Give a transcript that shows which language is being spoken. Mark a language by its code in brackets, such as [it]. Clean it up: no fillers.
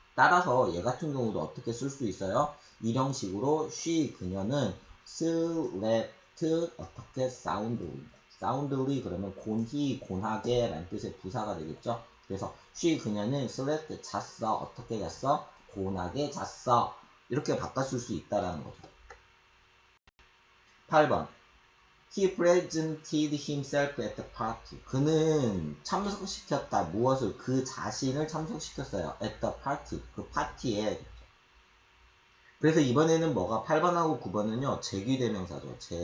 [ko] 따라서 얘 같은 경우도 어떻게 쓸 수 있어요? 이런 식으로 she 그녀는 slept 어떻게 soundly 그러면 곤하게 라는 뜻의 부사가 되겠죠. 그래서 she 그녀는 slept 잤어. 어떻게 잤어? 곤하게 잤어. 이렇게 바꿔쓸 수 있다라는 거죠. 8번. [en] He presented himself at the party. [ko] 그는 참석시켰다. 무엇을? 그 자신을 참석시켰어요. [en] at the party. [ko] 그 파티에. 그래서 이번에는 뭐가 8번하고 9번은요. 제귀대명사죠.